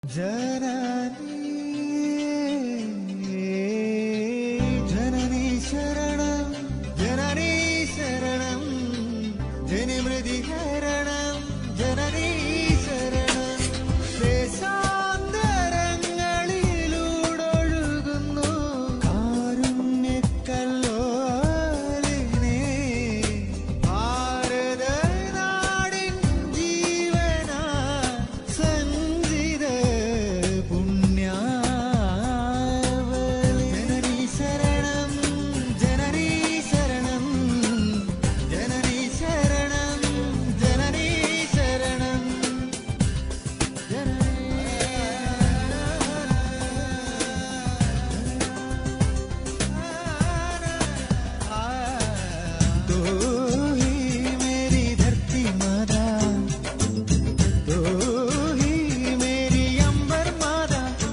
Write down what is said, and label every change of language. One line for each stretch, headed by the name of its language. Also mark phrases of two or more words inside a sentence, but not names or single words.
Sanskrit: जननी जननी शरणं जननी शरणं जनिमृदि शरणं जननी शरणं ദേശാന്തരങ്ങളിലൂടൊഴുകുന്നു
Malayalam: കാരുണ്യക്കല്ലോലിനെ ഭാരതനാടിൻ ജീവനാ സഞ്ചിത പുണ്യാവലി
Sanskrit: ജനനീ ശരണം ജനനീ ശരണം ജനനീ ശരണം ജനനീ ശരണം
Hindi: तो ही मेरी धरती माता तो ही मेरी अंबर माता